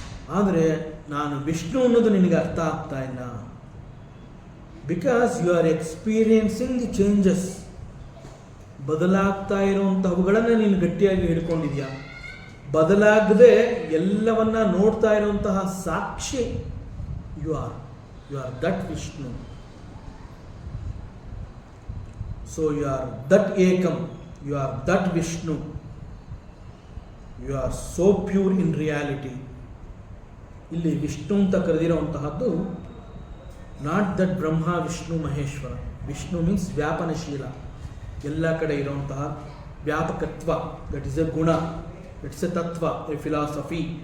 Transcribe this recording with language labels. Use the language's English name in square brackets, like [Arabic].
[Kannada] ಆದರೆ ನಾನು ವಿಷ್ಣು ಅನ್ನೋದು ನಿನಗೆ ಅರ್ಥ ಆಗ್ತಾ ಇಲ್ಲ. [English] Because you are experiencing the changes. [Kannada] ಬದಲಾಗ್ತಾ ಇರುವಂತಹವುಗಳನ್ನು ನೀನು ಗಟ್ಟಿಯಾಗಿ ಹಿಡ್ಕೊಂಡಿದ್ಯಾ. ಬದಲಾಗದೆ ಎಲ್ಲವನ್ನ ನೋಡ್ತಾ ಇರುವಂತಹ ಸಾಕ್ಷಿ [English] you are that Vishnu. So you are that Ekam, you are that Vishnu. You are so pure in reality. [Kannada] ಇಲ್ಲಿ ವಿಷ್ಣು ಅಂತ ಕರೆದಿರುವಂತಹದ್ದು not that Brahma, Vishnu, Maheshwara. Vishnu means ವ್ಯಾಪನಶೀಲ, ಎಲ್ಲ ಕಡೆ ಇರುವಂತಹ ವ್ಯಾಪಕತ್ವ. [English] That is a ಗುಣ, it's a ತತ್ವ, a philosophy.